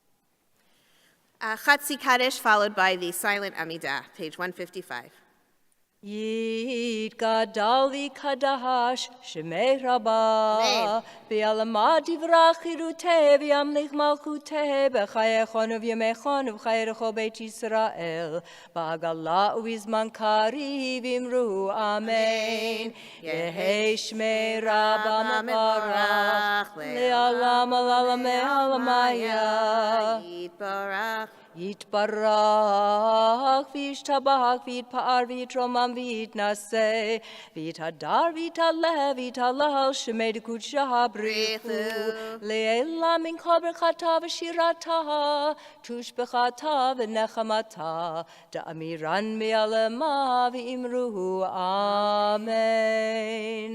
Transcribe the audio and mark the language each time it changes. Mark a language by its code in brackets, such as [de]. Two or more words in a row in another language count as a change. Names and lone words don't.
[en] Chatzi Kaddish followed by the silent Amidah, page 155. [arc] יתגדל ויתקדש שמה רבא בעלמא די ברא כרעותה וימליך מלכותה בחייכון וביומיכון ובחיי דכל בית ישראל בעגלא ובזמן קריב ואמרו אמן יהא שמה רבא מברך לעלם ולעלמי עלמיא Yitbarach. יתברך וישתבח ויתפאר ויתרומם ויתנשא ויתהדר ויתעלה ויתהלל שמה דקודשא בריך הוא לעלא מן כל ברכתא ושירתא תשבחתא ונחמתא דאמירן בעלמא ואמרו אמן.